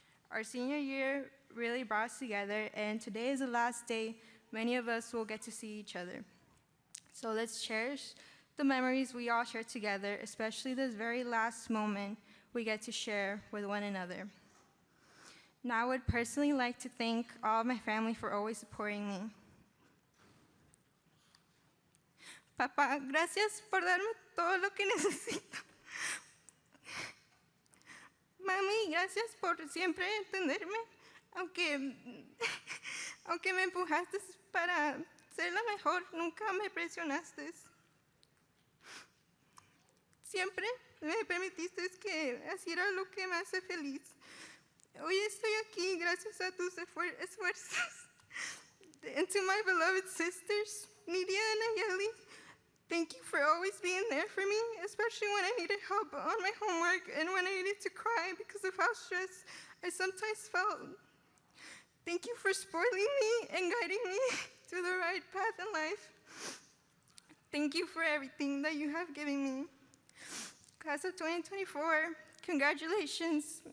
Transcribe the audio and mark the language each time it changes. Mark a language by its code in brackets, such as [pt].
[en] Our senior year really brought us together, and today is the last day many of us will get to see each other. So let's cherish the memories we all share together, especially this very last moment we get to share with one another. Now, I would personally like to thank all of my family for always supporting me. [es] Papá, gracias por darme todo lo que necesito. Mami, gracias por siempre entenderme, aunque me empujaste para ser la mejor, nunca me presionaste. Siempre me permitiste que hiciera lo que me hace feliz. Hoy estoy aquí gracias a tus esfuerzos. [en] And to my beloved sisters, Nidia and Ayeli, Thank you for always being there for me, especially when I needed help on my homework and when I needed to cry because of how stressed I sometimes felt. Thank you for spoiling me and guiding me to the right path in life. Thank you for everything that you have given me. Class of 2024, congratulations.